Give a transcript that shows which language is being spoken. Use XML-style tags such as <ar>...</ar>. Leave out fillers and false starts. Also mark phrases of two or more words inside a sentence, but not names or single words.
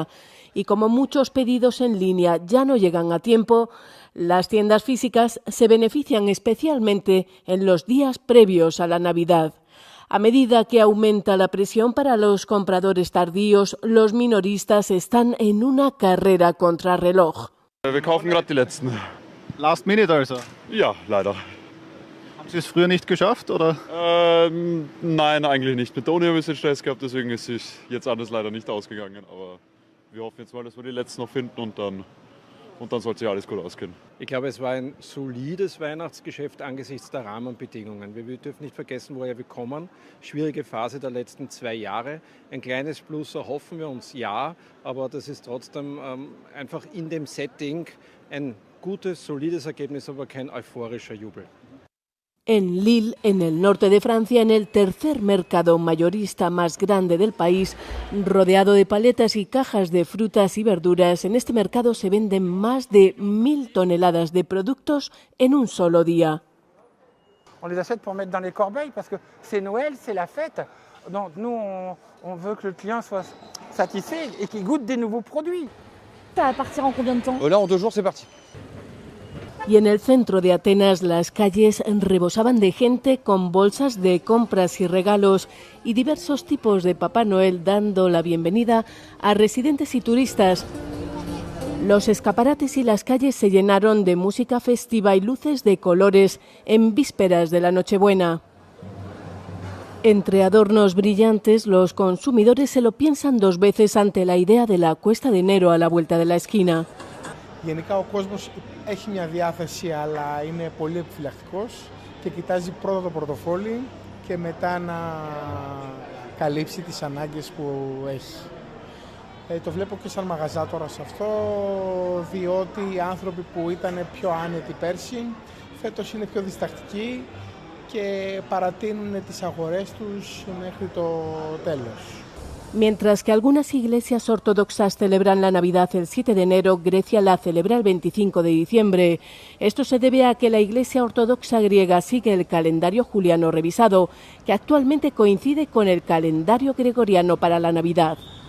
<es>Y como muchos pedidos en línea ya no llegan a tiempo, las tiendas físicas se benefician especialmente en los días previos a la Navidad. A medida que aumenta la presión para los compradores tardíos, los minoristas están en una carrera contrarreloj.</es> <de>Wir kaufen gerade die letzten.</de> <en>Last minute</en> <de>also? Ja, leider. Haben Sie es früher nicht geschafft, oder? Nein, eigentlich nicht. Mit der Uni haben wir ein bisschen Stress gehabt, deswegen ist es jetzt alles leider nicht ausgegangen. Aber wir hoffen jetzt mal, dass wir die letzten noch finden und dann sollte sich alles gut ausgehen. Ich glaube, es war ein solides Weihnachtsgeschäft angesichts der Rahmenbedingungen. Wir dürfen nicht vergessen, woher wir kommen. Schwierige Phase der letzten 2 Jahre. Ein kleines Plus erhoffen wir uns, ja, aber das ist trotzdem einfach in dem Setting ein gutes, solides Ergebnis, aber kein euphorischer Jubel.</de> <es>En Lille, en el norte de Francia, en el tercer mercado mayorista más grande del país, rodeado de paletas y cajas de frutas y verduras, en este mercado se venden más de 1000 toneladas de productos en un solo día.</es> <fr>On les achète pour mettre dans les corbeilles parce que c'est Noël, c'est la fête. Donc nous, on veut que le client soit satisfait et qu'il goûte des nouveaux produits. Ça va partir en combien de temps? Là, en 2 jours, c'est parti.</fr> <es>Y en el centro de Atenas las calles rebosaban de gente con bolsas de compras y regalos y diversos tipos de Papá Noel dando la bienvenida a residentes y turistas. Los escaparates y las calles se llenaron de música festiva y luces de colores en vísperas de la Nochebuena. Entre adornos brillantes, los consumidores se lo piensan dos veces ante la idea de la cuesta de enero a la vuelta de la esquina.</es> <el>Γενικά ο κόσμος έχει μια διάθεση, αλλά είναι πολύ επιφυλακτικός και κοιτάζει πρώτα το πορτοφόλι και μετά να καλύψει τις ανάγκες που έχει. Το βλέπω και σαν μαγαζάτορα σε αυτό, διότι οι άνθρωποι που ήταν πιο άνετοι πέρσι, φέτος είναι πιο διστακτικοί και παρατείνουν τις αγορές τους μέχρι το τέλος.</el> <es>Mientras que algunas iglesias ortodoxas celebran la Navidad el 7 de enero, Grecia la celebra el 25 de diciembre. Esto se debe a que la Iglesia ortodoxa griega sigue el calendario juliano revisado, que actualmente coincide con el calendario gregoriano para la Navidad.</es>